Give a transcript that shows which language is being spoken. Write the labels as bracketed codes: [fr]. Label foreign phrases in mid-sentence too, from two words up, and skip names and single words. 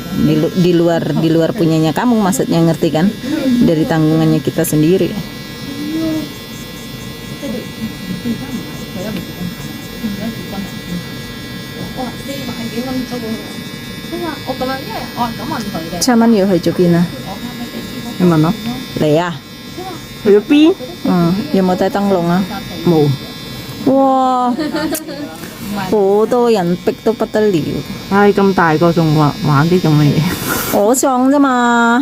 [id] Di luar punyanya kamu, maksudnya, ngerti kan? Dari tanggungannya kita sendiri. [yue] Chaman 要去咗邊啊？你問我嚟啊？去咗邊？有冇帶燈籠啊？冇。哇！好多人逼到不得了。唉，咁大個仲玩啲咁嘅嘢。我想啫嘛。